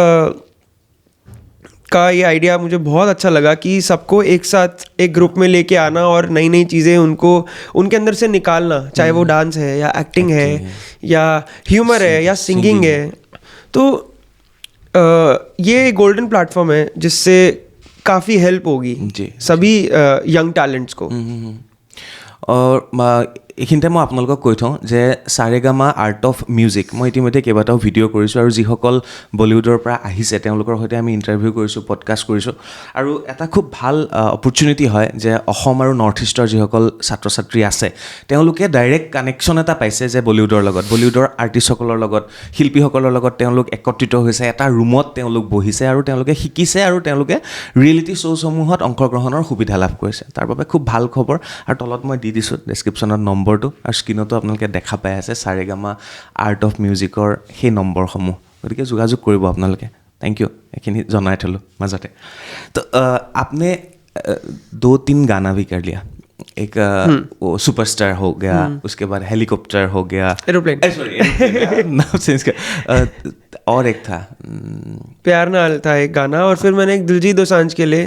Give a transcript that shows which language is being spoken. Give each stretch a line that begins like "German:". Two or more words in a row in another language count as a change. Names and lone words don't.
Hindi: का ये आइडिया मुझे बहुत अच्छा लगा कि सबको एक साथ एक ग्रुप में लेके आना और नई नई चीज़ें उनको उनके अंदर से निकालना, चाहे वो डांस है या एक्टिंग है या ह्यूमर है या सिंगिंग है। तो ये
English: golden platform
Hindi: है जिससे काफ़ी हेल्प होगी सभी
English: young talents
Hindi: को।
Assamese: और এইখিনিতে মই আপোনালোকক কৈ থওঁ যে সাৰেগামা আৰ্ট অফ মিউজিক মই ইতিমধ্যে কেইবাটাও ভিডিঅ' কৰিছোঁ, আৰু যিসকল বলিউডৰ পৰা আহিছে তেওঁলোকৰ সৈতে আমি ইণ্টাৰভিউ কৰিছোঁ, পডকাষ্ট কৰিছোঁ। আৰু এটা খুব ভাল অপৰচুনিটি হয় যে অসম আৰু নৰ্থ ইষ্টৰ যিসকল ছাত্ৰ ছাত্ৰী আছে তেওঁলোকে
English: direct connection
Assamese: এটা পাইছে যে বলিউডৰ লগত, বলিউডৰ আৰ্টিষ্টসকলৰ লগত, শিল্পীসকলৰ লগত তেওঁলোক একত্ৰিত হৈছে, এটা ৰুমত তেওঁলোক বহিছে আৰু তেওঁলোকে শিকিছে আৰু তেওঁলোকে
English: reality showসমূহত
Assamese: অংশগ্ৰহণৰ সুবিধা লাভ কৰিছে। তাৰ বাবে খুব ভাল খবৰ। আৰু তলত মই দি দিছোঁ ডেছক্ৰিপশ্যনত নম্বৰটো, আৰু স্ক্ৰীণতো আপোনালোকে দেখা পাই আছে সাৰেগামা আৰ্ট অফ মিউজিকৰ সেই নম্বৰসমূহ, গতিকে যোগাযোগ কৰিব আপোনালোকে।
English: Thank you,
Assamese: এইখিনি জনাই থ'লোঁ মাজতে।
Hindi: তো आपने 2-3 गाना भी कर लिया, एक वो सुपरस्टार हो गया, उसके बाद हेलीकॉप्टर हो गया, एरोप्लेन, सॉरी नाम चेंज कर, और एक था प्यार नाल था एक गाना, और फिर मैंने एक दिलजीत दोसांझ के लिए